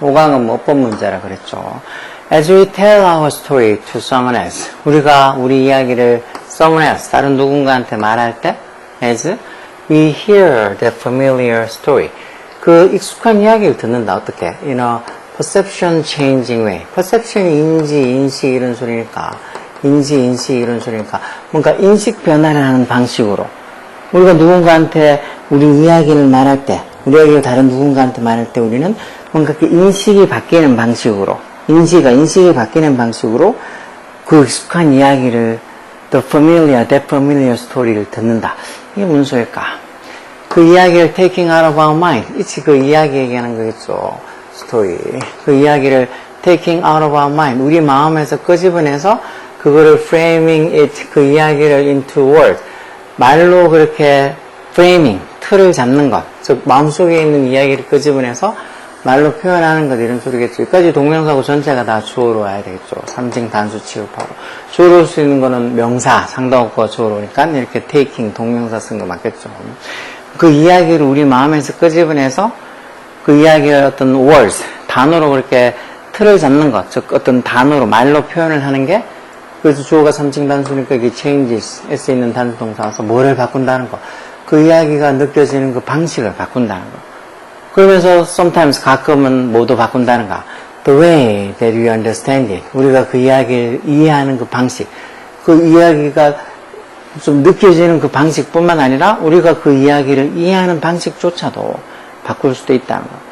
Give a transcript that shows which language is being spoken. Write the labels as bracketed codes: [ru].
[ko] 5강은 뭐 어떤 문제라 그랬죠. [en] As we tell our story to someone else. [ko] 우리가 우리 이야기를 [en] someone else, [ko] 다른 누군가한테 말할 때, [en] as we hear the familiar story. [ko] 그 익숙한 이야기를 듣는다. 어떻게? [en] In a perception changing way. [ko] perception이 인식 이런 소리니까. 인식 이런 소리니까. 뭔가 인식 변화를 하는 방식으로. 우리가 누군가한테 우리 이야기를 말할 때, 우리 이야기를 다른 누군가한테 말할 때 우리는 뭔가 그 인식이 바뀌는 방식으로, 인식이 바뀌는 방식으로 그 익숙한 이야기를, [en] that familiar story [ko] 를 듣는다. 이게 무슨 소리일까? 그 이야기를 [en] taking out of our mind. [ko] 이치 그 이야기 얘기하는 거겠죠. 스토리. 그 이야기를 [en] taking out of our mind. [ko] 우리 마음에서 끄집어내서 그거를 [en] framing it, [ko] 그 이야기를 [en] into word. [ko] 말로 그렇게 프레이밍, 틀을 잡는 것, 즉 마음속에 있는 이야기를 끄집어내서 말로 표현하는 것 이런 소리겠죠. 여기까지 동명사고 전체가 다 주어로 와야 되겠죠. 3층 단수 취급하고. 주어로 올 수 있는 거는 명사, 상당어가 주어로 오니까 이렇게 taking, 동명사 쓴 거 맞겠죠. 그 이야기를 우리 마음에서 끄집어내서 그 이야기의 어떤 words, 단어로 그렇게 틀을 잡는 것, 즉 어떤 단어로, 말로 표현을 하는 게 그래서 주어가 3층 단수니까 이게 changes, s 있는 단수 동사라서 뭐를 바꾼다는 거. 그 이야기가 느껴지는 그 방식을 바꾼다는 거. 그러면서 sometimes 가끔은 뭐도 바꾼다는 거. [en] The way that we understand it. [ko] 우리가 그 이야기를 이해하는 그 방식. 그 이야기가 좀 느껴지는 그 방식뿐만 아니라 우리가 그 이야기를 이해하는 방식조차도 바꿀 수도 있다는 거.